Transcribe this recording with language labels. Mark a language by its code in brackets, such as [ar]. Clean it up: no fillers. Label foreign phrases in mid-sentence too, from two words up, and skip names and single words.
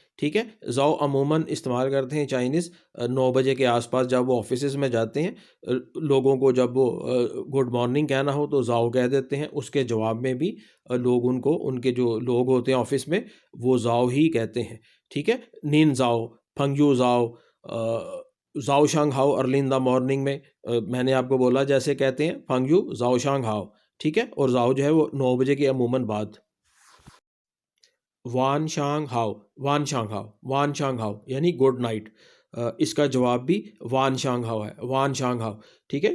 [ur] ٹھیک ہے، زاؤ عموماً استعمال کرتے ہیں چائنیز 9 بجے کے آس پاس جب وہ آفیسز میں جاتے ہیں. لوگوں کو جب وہ [en] good morning [ur] کہنا ہو تو زاؤ کہہ دیتے ہیں. اس کے جواب میں بھی لوگ ان کے جو لوگ ہوتے ہیں آفس میں وہ زاؤ ہی کہتے ہیں. ٹھیک ہے، [zh] 您早，朋友早，早上好 [en] early in the morning [ur] میں نے آپ کو بولا جیسے کہتے ہیں [zh] 朋友早上好. [ur] ٹھیک ہے، اور زاؤ جو ہے وہ 9 بجے کے عموماً بعد. [zh] 晚上好. 晚上好 [ur] یعنی [en] good night. [ur] اس کا جواب بھی [zh] 晚上好 [ur] ہے، [zh] 晚上好, [ur] ٹھیک ہے.